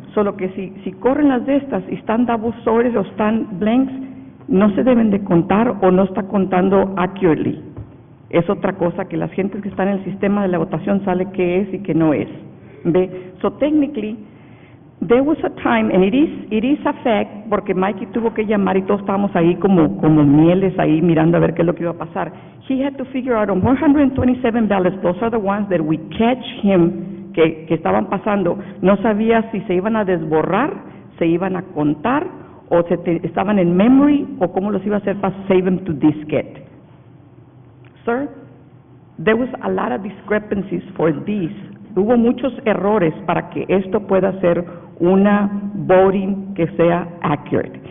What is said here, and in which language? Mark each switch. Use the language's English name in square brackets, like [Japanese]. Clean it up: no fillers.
[Spanish] Solo que si corren las de estas y están double sorted o están blanks, no se deben de contar o no está contando accurately. Es otra cosa que las gentes que están en el sistema de la votación sabe qué es y qué no es. ¿Ve? So technically, there was a time, and it is a fact, porque Mikey tuvo que llamar y todos estábamos ahí como mieles ahí mirando a ver qué es lo que iba a pasar. [English] He had to figure out on 127 ballots, those are the ones that we catch him, que estaban pasando. [Spanish] No sabía si se iban a desborrar, se iban a contar, o estaban en memory, o cómo los iba a hacer para save them to diskette. [English] Sir, there was a lot of discrepancies for these. [Spanish] Hubo muchos errores para que esto pueda ser una voting que sea accurate.